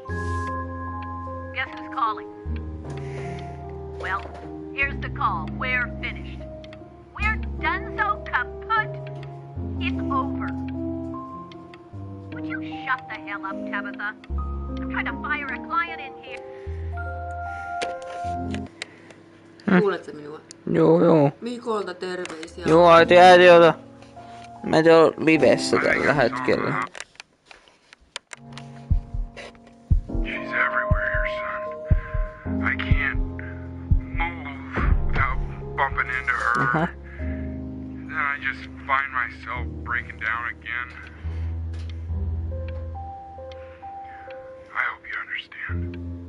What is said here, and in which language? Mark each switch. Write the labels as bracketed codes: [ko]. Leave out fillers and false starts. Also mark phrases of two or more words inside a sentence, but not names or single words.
[en] Guess who's calling? Well, here's the call. We're finished. We're done so kaput. It's over. Would you shut the hell up, Tabitha? I'm trying to fire a client in here. [fi] Kuuletko minua? Joo. Mikolta terveisiä. Joo, äiti ota. Mä en ole livessä tällä hetkellä. [en] She's everywhere here, son. I can't move without bumping into her. Then I just find myself breaking down again. I hope you understand.